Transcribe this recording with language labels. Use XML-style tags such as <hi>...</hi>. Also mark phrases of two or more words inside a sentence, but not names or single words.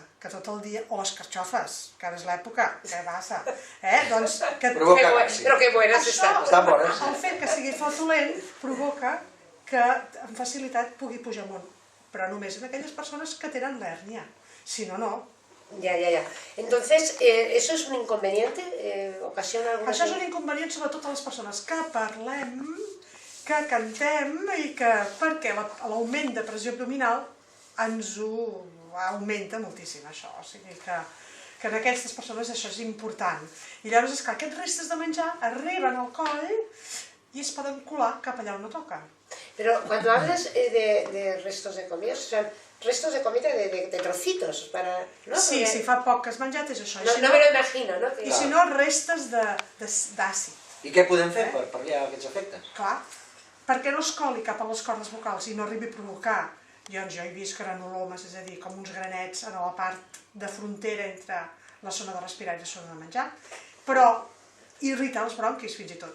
<ca>Que tot el dia... O escarxofes, que ara és l'època, què passa? Doncs... Però que buenas estan. Estan bones. El fet que sigui flatulent provoca que amb facilitat pugui pujar amunt, però només en aquelles persones que tenen l'hèrnia. Si no, no.</ca> <es>Ya. Entonces, ¿eso es un inconveniente? ¿Ocasiona algún...?</es> <ca>Això és un inconvenient sobretot a les persones que parlem, que cantem i que... perquè l'augment de pressió abdominal ens ho augmenta moltíssim, això. O sigui que en aquestes persones això és important. I llavors, és clar, aquests restes de menjar arriben al coll i es poden colar cap allà on no toca.</ca> <es>Pero cuando hablas de restos de comida, son restos de comida de trocitos, para... ¿no?</es> <ca>Sí, si fa poc que has menjat és això.</ca> <es>No me lo imagino, ¿no?</es> <ca>I si no, restes d'àcid. I què podem fer per pal·liar aquests efectes? Clar, perquè no es coli cap a les cordes vocals i no arribi a provocar, jo he vist granulomes, és a dir, com uns granets a la part de frontera entre la zona de respirar i la zona de menjar, però irritar els bronquis fins i tot.</ca>